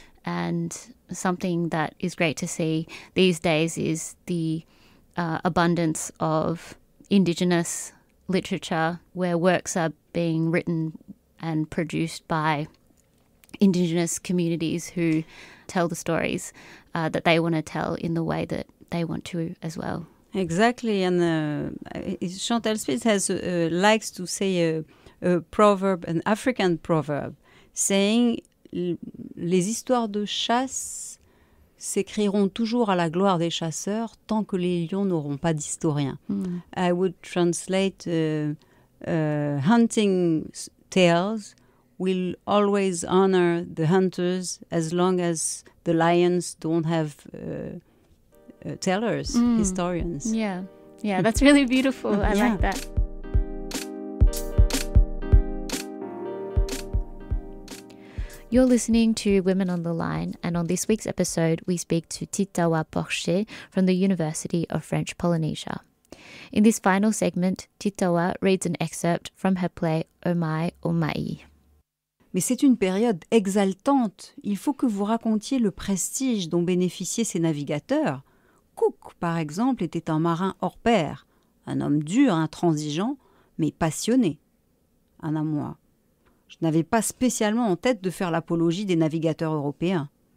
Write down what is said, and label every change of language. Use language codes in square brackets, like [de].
[en] And something that is great to see these days is the abundance of Indigenous literature, where works are being written and produced by Indigenous communities who tell the stories that they want to tell in the way that they want to as well. Exactly. And Chantal Spitz has likes to say a proverb, an African proverb, saying, [fr] les histoires de chasse s'écriront toujours à la gloire des chasseurs tant que les lions n'auront pas d'historien. Mm. [en] I would translate hunting tales will always honor the hunters as long as the lions don't have tellers, historians. Yeah, that's really beautiful. I like that. You're listening to Women on the Line, and on this week's episode, we speak to Titawa Porche from the University of French Polynesia. In this final segment, Titawa reads an excerpt from her play Omai Omai. [fr] Mais c'est une période exaltante. Il faut que vous racontiez le prestige dont bénéficiaient ces navigateurs. Cook, par exemple, était un marin hors pair, un homme dur, intransigeant, mais passionné. Anna Moi, je n'avais pas spécialement en tête de faire l'apologie des navigateurs européens.